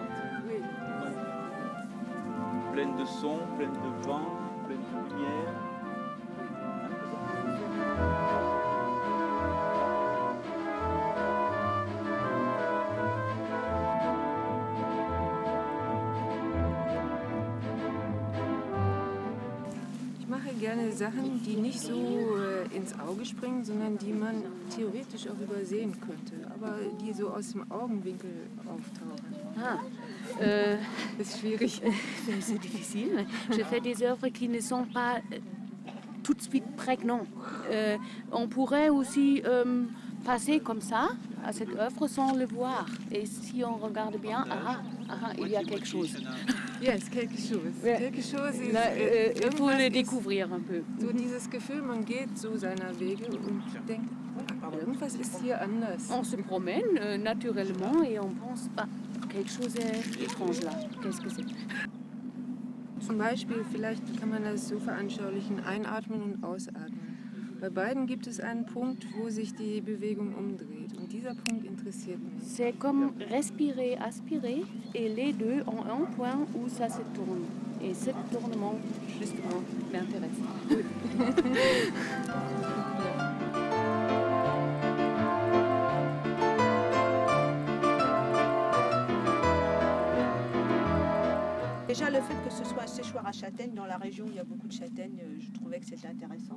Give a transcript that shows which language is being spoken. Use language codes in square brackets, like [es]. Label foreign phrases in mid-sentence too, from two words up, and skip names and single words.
[fr] Oui. Pleine de sons, pleine de vent, pleine de lumière. [de] Ich mache gerne Sachen, die nicht so ins Auge springen, sondern die man theoretisch auch übersehen könnte, aber die so aus dem Augenwinkel auftauchen. Ah, [fr] C'est schwierig. c'est difficile. Je fais des œuvres qui ne sont pas tout de suite prégnantes. On pourrait aussi passer comme ça à cette œuvre sans le voir. Et si on regarde bien, il y a quelque chose. Yes, quelque chose. Quelque chose ist, Il faut le découvrir un peu. [de] so dieses Gefühl, man geht so seiner Wege und denkt, irgendwas ist hier anders. [fr] On se promène naturellement et on pense, quelque chose est étrange là. Qu'est-ce que c'est? [de] Zum Beispiel, vielleicht kann man das so veranschaulichen, einatmen und ausatmen. Bei beiden gibt es einen Punkt, wo sich die Bewegung umdreht. Und dieser Punkt interessiert mich. [fr] C'est comme respirer, aspirer, et les deux ont un point où ça se tourne. Et ce tournement, justement, m'intéresse. Déjà, le fait que ce soit un séchoir à châtaignes, dans la région où il y a beaucoup de châtaignes, je trouvais que c'était intéressant.